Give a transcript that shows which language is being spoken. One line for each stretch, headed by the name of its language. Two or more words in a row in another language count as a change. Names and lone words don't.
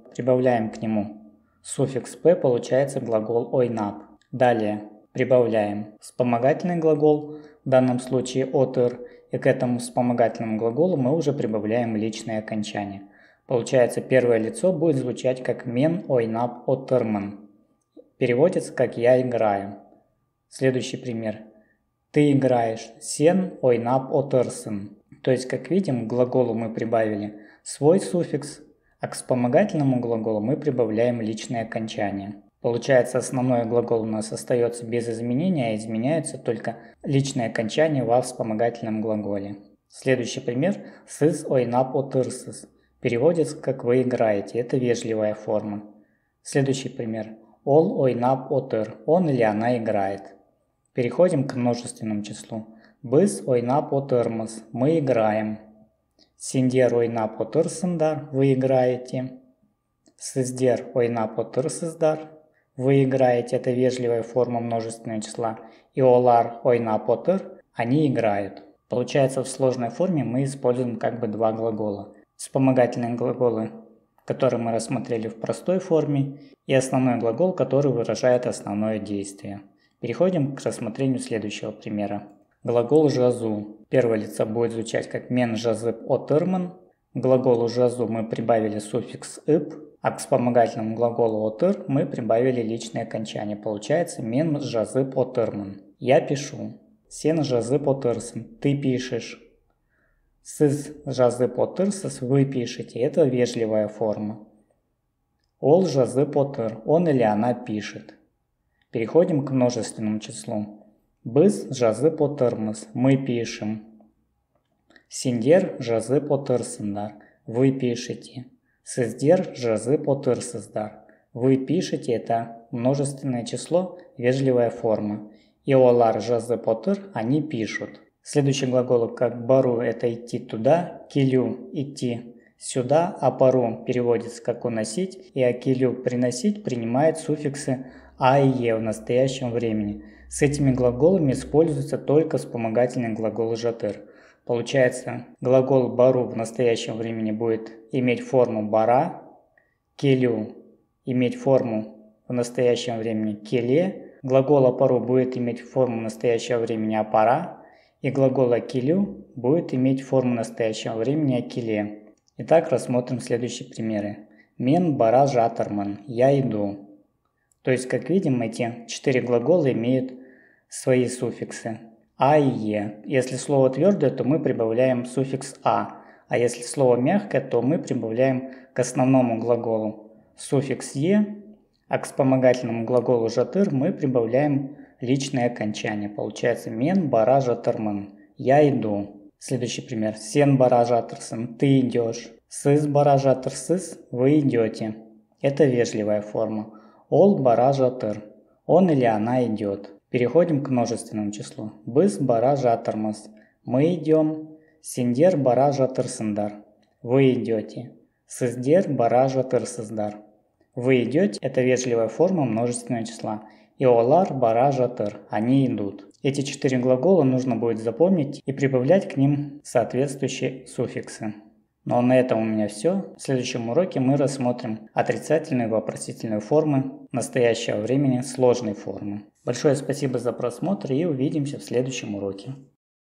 Russian: Прибавляем к нему суффикс «п», получается глагол «ойнап». Далее прибавляем вспомогательный глагол, в данном случае «отыр», и к этому вспомогательному глаголу мы уже прибавляем личное окончание. Получается, первое лицо будет звучать как
Kazakh: «мен ойнап отырман».
Russian: Переводится как «я играю». Следующий пример. «Ты играешь
Kazakh: сен ойнап отырсын».
Russian: То есть, как видим, к глаголу мы прибавили свой суффикс, а к вспомогательному глаголу мы прибавляем личное окончание. Получается, основной глагол у нас остается без изменения, а изменяется только личное окончание во вспомогательном глаголе. Следующий пример.
Kazakh: «Сыз ойнап отырсыз».
Russian: Переводится как «вы играете». Это вежливая форма. Следующий пример.
Kazakh: «Ол ойнап отыр».
Russian: Он или она играет. Переходим к множественному числу.
Kazakh: «Біз ойнап отырмыз».
Russian: Мы играем.
Kazakh: «Сендер ойнап отырсыңдар».
Russian: Вы играете.
Kazakh: «Сіздер ойнап отырсыздар».
Russian: Вы играете, это вежливая форма множественного числа.
Kazakh: И олар ойнап отыр,
Russian: они играют. Получается, в сложной форме мы используем как бы два глагола. Вспомогательные глаголы, которые мы рассмотрели в простой форме, и основной глагол, который выражает основное действие. Переходим к рассмотрению следующего примера. Глагол «жазу». Первое лицо будет звучать как
Kazakh: «мен жазып отырмын».
Russian: К глаголу «жазу» мы прибавили суффикс «ип», а к вспомогательному глаголу «отыр» мы прибавили личное окончание. Получается
Kazakh: «мен жазып отырмын».
Russian: Я пишу.
Kazakh: «Сен жазып отырсың».
Russian: Ты пишешь.
Kazakh: «Сіз жазып отырсыз».
Russian: Вы пишете. Это вежливая форма.
Kazakh: «Ол жазып отыр».
Russian: Он или она пишет. Переходим к множественному числу.
Kazakh: «Біз жазып отырмыз».
Russian: Мы пишем.
Kazakh: «Сендер жазып отырсыңдар».
Russian: Вы пишете.
Kazakh: «Сіздер жазып отырсыздар».
Russian: Вы пишете, это множественное число, вежливая форма.
Kazakh: И олар жазып отыр,
Russian: они пишут. Следующий глагол как бару – это идти туда, келю – идти сюда, а пару переводится как уносить, и акелю – приносить принимает суффиксы а и е в настоящем времени. С этими глаголами используется только вспомогательный глагол жатыр. Получается, глагол бару в настоящем времени будет иметь форму бара, келю иметь форму в настоящем времени келе, глагол апару будет иметь форму настоящего времени апара, И глагол акилю будет иметь форму настоящего времени акиле. Итак, рассмотрим следующие примеры.
Kazakh: Мен бара жатарман.
Russian: Я иду. То есть, как видим, эти 4 глагола имеют свои суффиксы а и е. Если слово твердое, то мы прибавляем суффикс а если слово мягкое, то мы прибавляем к основному глаголу суффикс е, а к вспомогательному глаголу жатыр мы прибавляем личное окончание.
Kazakh: Получается мен бара жатырмын.
Russian: Я иду. Следующий пример.
Kazakh: Сен бара жатырсын.
Russian: Ты идешь.
Kazakh: Сыз бара жатырсыз.
Russian: Вы идете. Это вежливая форма.
Kazakh: Ол бара жатыр.
Russian: Он или она идет. Переходим к множественному числу.
Kazakh: Біз бара жатырмыз.
Russian: Мы идем.
Kazakh: Сендер бара жатырсындар.
Russian: Вы идете.
Kazakh: Сыздер бара жатырсыздар.
Russian: Вы идете – это вежливая форма множественного числа.
Kazakh: И олар бара жатыр.
Russian: Они идут. Эти 4 глагола нужно будет запомнить и прибавлять к ним соответствующие суффиксы. Ну а на этом у меня все. В следующем уроке мы рассмотрим отрицательные и вопросительные формы настоящего времени сложной формы. Большое спасибо за просмотр и увидимся в следующем уроке.